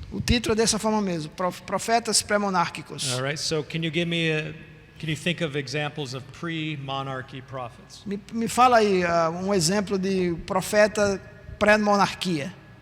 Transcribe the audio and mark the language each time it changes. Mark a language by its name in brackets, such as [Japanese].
[Portuguese] O título é dessa forma mesmo, profetas pré-monárquicos. [English] All right, so can you think of examples of pre-monarchy prophets? [Portuguese] Me fala aí um exemplo de profeta pré-monarquia.